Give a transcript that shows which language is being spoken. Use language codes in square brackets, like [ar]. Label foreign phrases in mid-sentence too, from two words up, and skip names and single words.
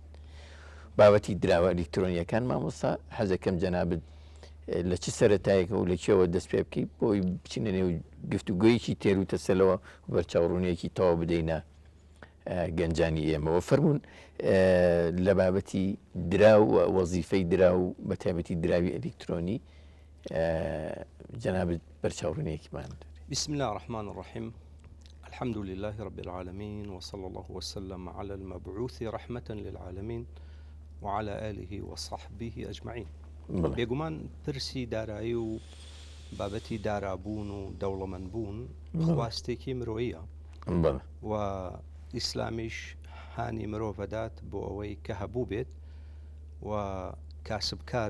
[ckb] بابەتی دراوە ئەلیکترۆنیەکان مامۆستا حەزەکەم جەنابەت لە چ سەرەتایەکە و لە کێوە دەست پێ بکەیت بۆی بچینە نێو گفتوگویەکی تێروتەسەلەوە و بەرچاوڕوونیەکی تەواو بدەینە گەنجانی ئێمەوە. فەرمونون لە بابەتی درا و وەزیفەی درا و بە تایبەتی دراوی ئەلیکترۆنی جەنابەت بەرچاوڕوونیەکیمان دەێت. [ar] بسم الله الرحمن الرحيم. الحمد لله رب العالمين وصلى الله وسلم على المبعوث رحمة للعالمين وعلى آله وصحبه أجمعين. [ckb] بێگومان پرسی دارایی و بابەتی دارابوون و دەوڵەمەندبوون خواستێکی مرۆییە و ئیسلامیش هانی مرۆڤەدات بۆ ئەوەی کە هەبوو بێت و کاسبکار